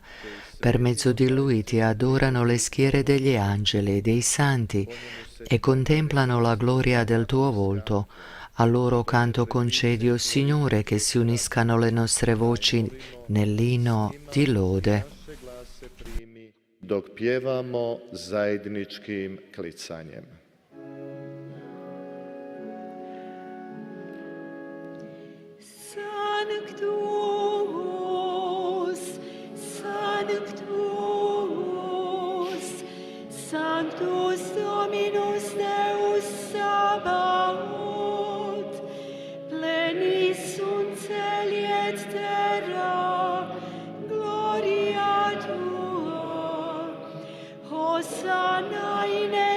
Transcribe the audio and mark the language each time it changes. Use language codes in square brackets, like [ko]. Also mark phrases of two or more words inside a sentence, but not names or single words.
[it] Per mezzo di Lui ti adorano le schiere degli angeli e dei santi e contemplano la gloria del tuo volto. A loro canto concedi, o Signore, che si uniscano le nostre voci nell'inno di lode. [hr] Dok pjevamo zajedničkim klicanjem. [la] Sanctus, Sanctus, Sanctus Dominus Deus Sabaoth, plenis sunt celi et terra, gloria Tua, Hosanna in